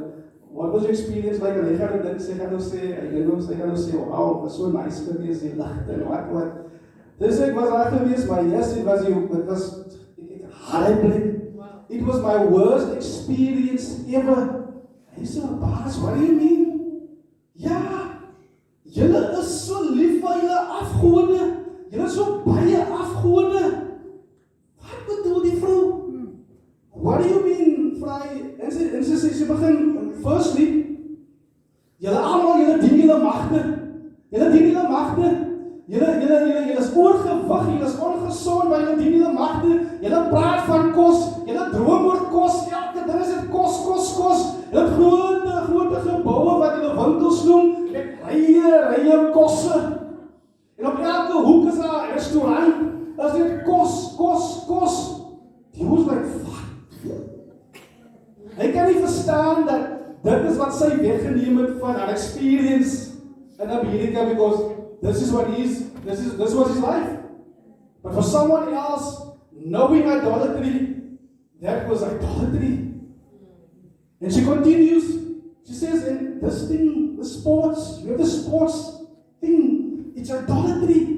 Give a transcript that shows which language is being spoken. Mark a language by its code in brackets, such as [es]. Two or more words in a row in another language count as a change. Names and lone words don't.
[en] What was your experience like? [af] And sy gaan nou sê, wow, [en] it was so nice [af] geweest, die lagte en wat. Dis ek was daar geweest, maar yes, [en] it was horrible. It was my worst experience ever. [af] Hy sê, Baas, [en] what do you mean? [af] Ja, julle is so lief vir julle afgode. Julle is so baie afgode. Wat bedoel die vrou? [en] What do you mean, [af] vry? En sy begin, firstly, julle almal, julle dien julle magte. Julle dien julle magte. Julle is oorgewig, julle is ongesond, maar julle dien julle magte. Julle praat van kos, julle droom oor kos, elke ding is dit kos. Julle het grote geboue wat julle winkels noem, met rye kosse. En op elke hoek is daar 'n restaurant, as dit kos. Die was like, fuck. Hy kan nie verstaan dat dit is wat sy weggeneem het van haar experience in Amerika, [en] because this was his life. But for someone else, knowing idolatry, that was idolatry. And she continues, she says, and this thing, the sports, you have the sports thing, it's idolatry.